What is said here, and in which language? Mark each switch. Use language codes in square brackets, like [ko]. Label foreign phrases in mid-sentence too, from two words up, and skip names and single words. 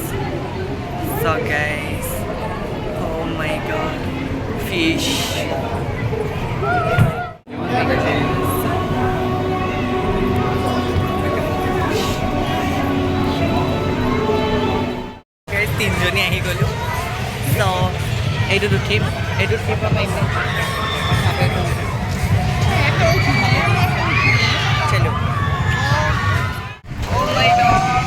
[en] So guys, oh my god, fish. Guys, [as] তিনজনী আহি গ'লো. So এইটোত উঠিম, এইটোত উঠিব পাৰিম. [en] चलो oh my god